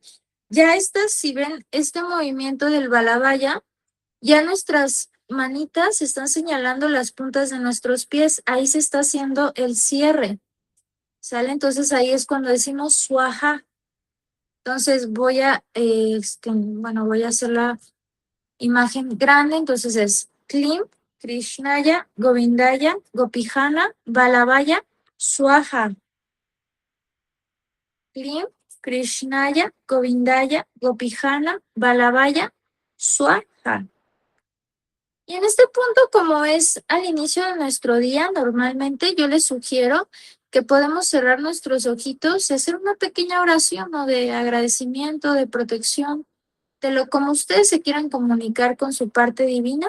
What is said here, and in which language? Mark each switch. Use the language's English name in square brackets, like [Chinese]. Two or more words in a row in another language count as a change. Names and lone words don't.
[Spanish] Ya si ven este movimiento del Balabaya, ya nuestras manitas están señalando las puntas de nuestros pies. Ahí se está haciendo el cierre, ¿sale? Entonces ahí es cuando decimos Swaha. Entonces voy a hacer la imagen grande. Entonces es [Sanskrit] क्लीं, कृष्णाय, गोविन्दाय, गोपीजन, बलबाय, स्वाहा. क्लीं, कृष्णाय, गोविन्दाय, गोपीजन, बलबाय, स्वाहा. [Spanish] Y en este punto, como es al inicio de nuestro día, normalmente yo les sugiero que podemos cerrar nuestros ojitos y hacer una pequeña oración, ¿no? De agradecimiento, de protección, de lo como ustedes se quieran comunicar con su parte divina.